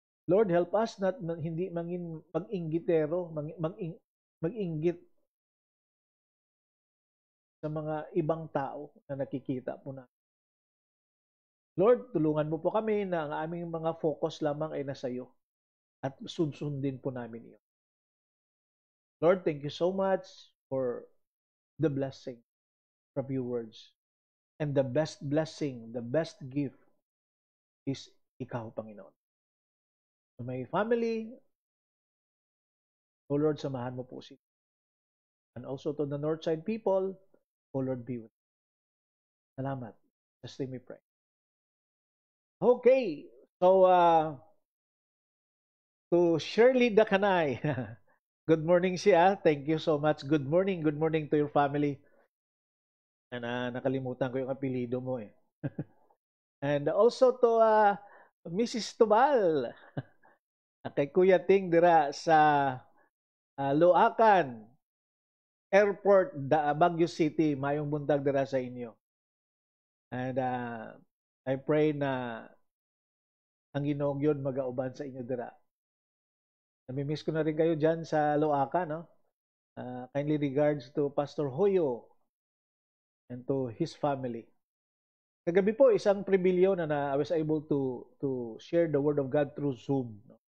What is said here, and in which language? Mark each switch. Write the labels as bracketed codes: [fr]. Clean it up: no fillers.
[en] Lord, help us not [tl] hindi mag-inggitero, mag-inggit sa mga ibang tao na nakikita po natin. Lord, tulungan mo po kami na ang aming mga focus lamang ay nasa iyo at susundin po namin iyon. [en] Lord, thank you so much for the blessing from your words. And the best blessing, the best gift is [tl] ikaw, Panginoon. [en] So my family, O Lord, [tl] samahan mo po sila. [en] And also to the Northside people, O Lord, be with them. [tl] Salamat. [en] Just let me pray. Okay. So, to Shirley Dakanay. Good morning siya. Thank you so much. Good morning to your family. [tl] And nakalimutan ko yung apelido mo eh. [en] And also to [tl] Mrs. Tubal. [ceb] Kay Kuya Ting dira sa Luacan Airport, Baguio City. Mayong buntag dira sa inyo. [en] And I pray [ceb] na ang Ginoong yun mag-auban sa inyo dira. [tl] Namimiss ko na rin kayo dyan sa Luacan, no? [en] Kindly regards to Pastor Hoyo and to his family. [tl] Kagabi po, isang pribilyo na [en] I was able to share the Word of God through Zoom, [tl] no?